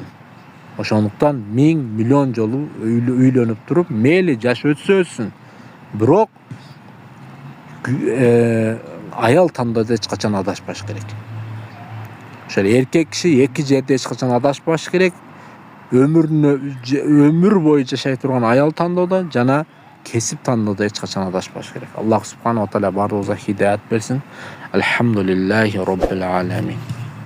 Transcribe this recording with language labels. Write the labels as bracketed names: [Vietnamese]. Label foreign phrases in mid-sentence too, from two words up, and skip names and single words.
[Kyrgyz] Ошондуктан 1000 миллион жолу үйлөнүп туруп, мейли жаш өтсө өтсүн, бирок аял тандоодо эч качан адашпаш керек. Ошол эркек киши эки жерде эч качан адашпаш керек. Өмүр бою жашай турган аял тандоодо жана кесип тандоодо эч качан адашпаш керек. [Arabic] الله سبحانه وتعالى [Kyrgyz] баарыбызга хидаят берсин. [Arabic] الحمد لله رب العالمين.